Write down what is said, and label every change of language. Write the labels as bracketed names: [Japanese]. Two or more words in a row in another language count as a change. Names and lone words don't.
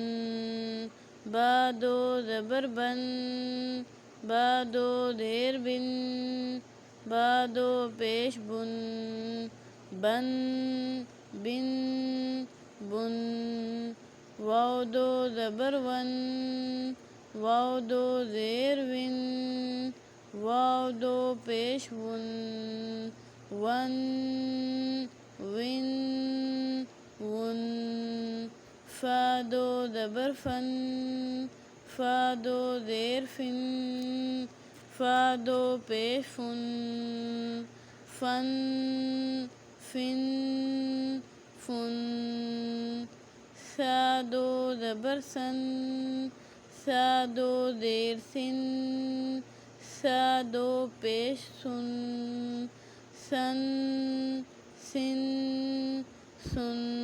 [Urdu] با دو زبر بَن، با دو زیر بِن، با دو پیش بُن، بَن بِن بُن. واو دو زبر وَن، واو دو زیر وِن، واو دو پیش وُن، وَن وِن وُن. فا دو زبر فَن، فا دو زیر فِن، فا دو پیش فُن، فَن فِن فُن. سا دو زبر سَن، سا دو زیر سِن، سا دو پیش سُن، سَن سِن سُن.